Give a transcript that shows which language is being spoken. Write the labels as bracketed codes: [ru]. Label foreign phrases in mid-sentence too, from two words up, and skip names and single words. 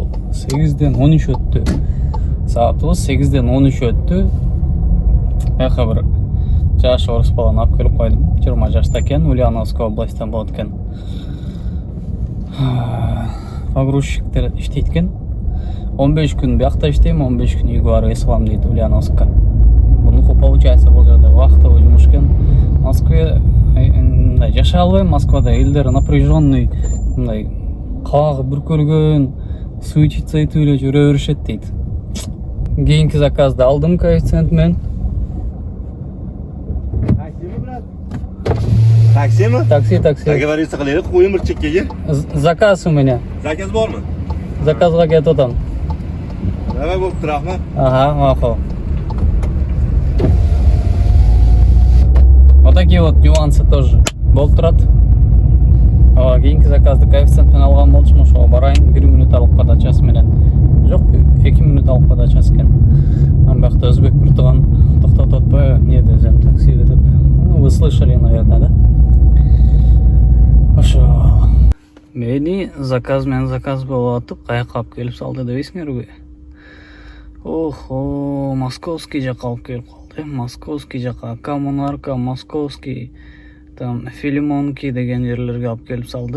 [ky] 8'ден 13 өттү. Саатыбыз 8'ден 13 өттү. Яка bir жаш орыс баланы алып келип койдум. 20 жашта экен, Ульяновский областьтан болот экен. Погрузчиктер иштейт экен. 15 күн биякта иштейм, 15 күн үйгө барып эс алам дейт Ульяновскка. Мунуку получается бул жерде вахтовый жумуш экен. Москве жашай албайм, Москвада элдер напряженный, мындай кабагы бүркөлгөн, суицид айтып эле жүрө беришет дейт. Кийинки заказды алдым коэффициент менен. [uz] Taksimi? Taksi. Договориться qilaylik, qo'ying bir chekkaga. [ru] Zakaz у меня. [uz] Zakaz bormi? Zakazga ketib o'taman. Nima bo'libdi, rahmat. Aha, ma'qul. [ru] Вот такие вот нюансы тоже. [ky] Болуп турат. Кийинки заказды коэффициент менен алган болчумун, ошого барайын. 1 мүнөт алып подачасы менен. Жок, 2 мүнөт алып подачасы экен. Ан бакта өзбек бир турган токтотуп атпайбы, эмне десем таксиге деп. [ru] Ну, вы слышали, наверное, да? [ky] Ошо. Мени заказ менен заказ болуп атып, каяка алып келип салды дебейсиңерби? Охо, московский жака алып келип калды. Московский жака, Коммунарка, Московский, там Филимонки деген жерлерге алып келип салды.